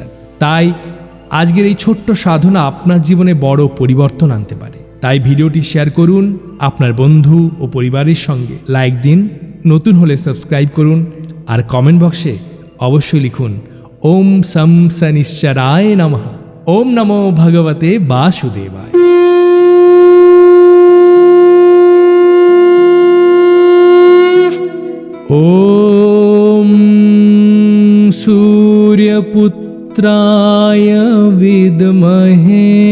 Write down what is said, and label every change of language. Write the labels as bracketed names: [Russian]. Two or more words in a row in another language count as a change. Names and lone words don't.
[Bangla] তাই আজকের এই ছোট্ট সাধনা আপনার জীবনে বড় পরিবর্তন আনতে পারে। তাই ভিডিওটি শেয়ার করুন আপনার বন্ধু ও পরিবারের সঙ্গে, লাইক দিন, নতুন হলে সাবস্ক্রাইব করুন, আর [English] comment box [Bangla] অবশ্যই লিখুন [Sanskrit] ওম সম শনিশ্চরায় নমঃ, ওম নমো ভগবতে বাসুদেবায়। ওম सूर्यपुत्राय विद्महे